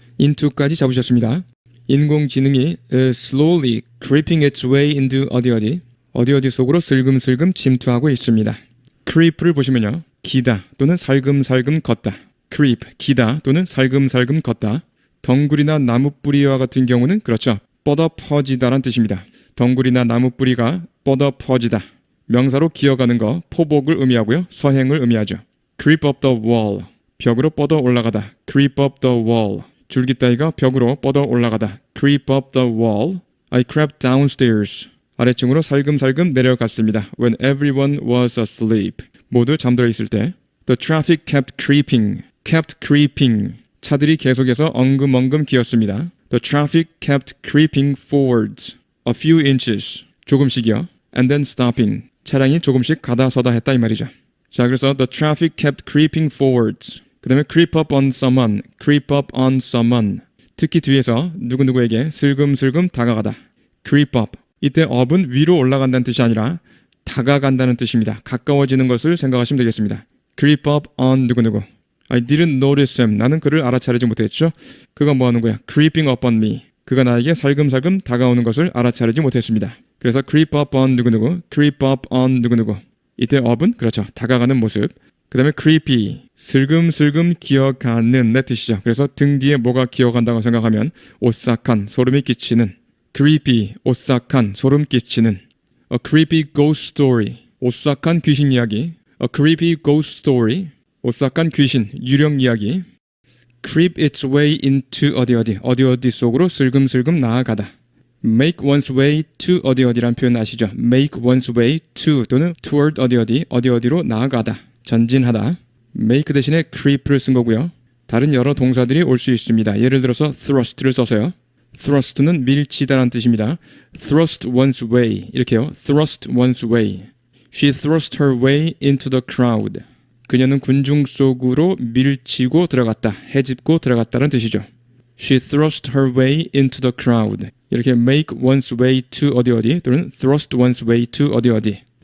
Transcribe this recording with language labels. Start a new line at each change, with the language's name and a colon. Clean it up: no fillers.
Korean: into까지 잡으셨습니다. 인공지능이 slowly creeping its way into 어디 속으로 슬금슬금 침투하고 있습니다. creep를 보시면요. 기다 또는 살금살금 걷다. creep, 기다 또는 살금살금 걷다. 덩굴이나 나무 뿌리와 같은 경우는 그렇죠. 뻗어 퍼지다란 뜻입니다. 덩굴이나 나무 뿌리가 뻗어 퍼지다. 명사로 기어가는 거, 포복을 의미하고요. 서행을 의미하죠.
English: creep up the wall, 벽으로 뻗어 올라가다.
Korean: creep up the wall, 줄기 따위가 벽으로 뻗어 올라가다.
English: creep up the wall. I crept downstairs,
Korean: 아래층으로 살금살금 내려갔습니다.
English: When everyone was asleep,
Korean: 모두 잠들어 있을 때.
English: The traffic kept creeping,
Korean: 차들이 계속해서 엉금엉금 기었습니다.
English: The traffic kept creeping forwards, a few inches, 조금씩이요. And then stopping,
Korean: 차량이 조금씩 가다 서다 했다 이 말이죠. 자, 그래서
English: the traffic kept creeping forwards.
Korean: 그 다음에
English: creep up on someone.
Korean: 특히 뒤에서 누구누구에게 슬금슬금 다가가다.
English: creep up.
Korean: 이때 up은 위로 올라간다는 뜻이 아니라 다가간다는 뜻입니다. 가까워지는 것을 생각하시면 되겠습니다. creep up on 누구누구.
English: I didn't notice him.
Korean: 나는 그를 알아차리지 못했죠. 그가 뭐 하는 거야?
English: creeping up on me.
Korean: 그가 나에게 살금살금 다가오는 것을 알아차리지 못했습니다.
English: 그래서 creep up on 누구누구, creep up on 누구누구.
Korean: 이때 up은 그렇죠. 다가가는 모습. 그 다음에 creepy, 슬금슬금 기어가는 내 뜻이죠. 그래서 등 뒤에 뭐가 기어간다고 생각하면 오싹한, 소름이 끼치는. creepy, 오싹한, 소름 끼치는.
English: A creepy ghost story,
Korean: 오싹한 귀신 이야기.
English: A creepy ghost story,
Korean: 오싹한 귀신, 유령 이야기. creep its way into 어디 속으로 슬금슬금 나아가다. make one's way to 어디란 표현 아시죠? make one's way to 또는 toward 어디로 나아가다, 전진하다. make 대신에 creep를 쓴 거고요. 다른 여러 동사들이 올 수 있습니다. 예를 들어서 thrust를 써서요. thrust는 밀치다라는 뜻입니다. thrust one's way 이렇게요. thrust one's way.
English: She thrust her way into the crowd.
Korean: 그녀는 군중 속으로 밀치고 들어갔다, 헤집고 들어갔다는 뜻이죠.
English: She thrust her way into the crowd. 이렇게 make one's way to 어디 또는 thrust one's way to 어디.